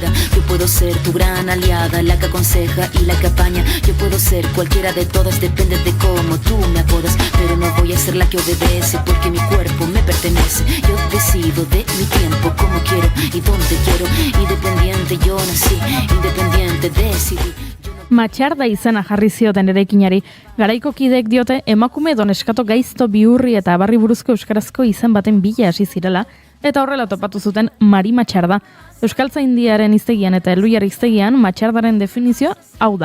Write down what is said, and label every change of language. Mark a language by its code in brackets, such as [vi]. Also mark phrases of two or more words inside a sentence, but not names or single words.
[es] Yo puedo ser tu gran aliada, la que aconseja y la que apaña. Yo puedo ser cualquiera de todas, depende de cómo tú me apodas. Pero no voy a ser la que obedece, porque mi cuerpo me pertenece. Yo decido de mi tiempo, como quiero y donde quiero. Independiente yo nací, independiente decidí. [eu] Matxarda izena jarri zioten eraikinari. Garaiko kideek diote emakume edo neskato gaizto bihurri eta abarri buruzko euskarazko izen baten bila hasi zirela, eta horrela topatu zuten Mari Matxarda. Euskaltzaindiaren hiztegian eta Elluiar hiztegian Matxardaren definizioa hau da.